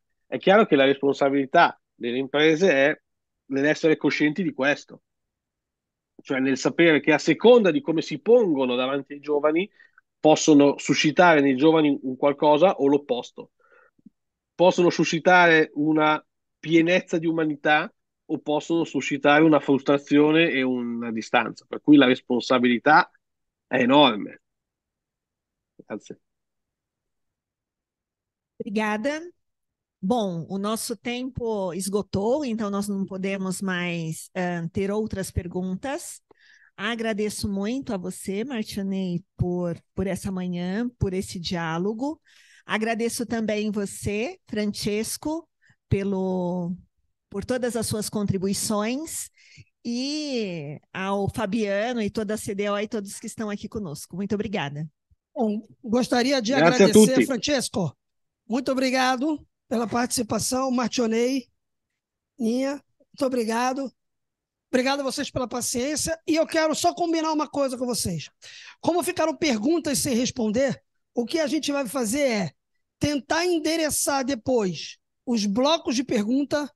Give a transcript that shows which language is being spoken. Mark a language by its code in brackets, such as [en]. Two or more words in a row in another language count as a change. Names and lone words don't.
[it] È chiaro che la responsabilità delle imprese è nell'essere coscienti di questo, cioè nel sapere che a seconda di come si pongono davanti ai giovani possono suscitare nei giovani un qualcosa o l'opposto. Possono suscitare una pienezza di umanità o possono suscitare una frustrazione e una distanza, per cui la responsabilità è enorme. Grazie. [pt] Obrigada. Bom, o nosso tempo esgotou, então nós não podemos mais ter outras perguntas. Agradeço muito a você, Martionei, por essa manhã, por esse diálogo. Agradeço também você, Francesco, por todas as suas contribuições, e ao Fabiano e toda a CDO e todos que estão aqui conosco. Muito obrigada. Bom, gostaria de [it] Grazie a [pt] agradecer, [it] tutti. Francesco. [pt] Muito obrigado pela participação, Martionei, Ninha, muito obrigado. Obrigado a vocês pela paciência. E eu quero só combinar uma coisa com vocês. Como ficaram perguntas sem responder, o que a gente vai fazer é tentar endereçar depois os blocos de pergunta.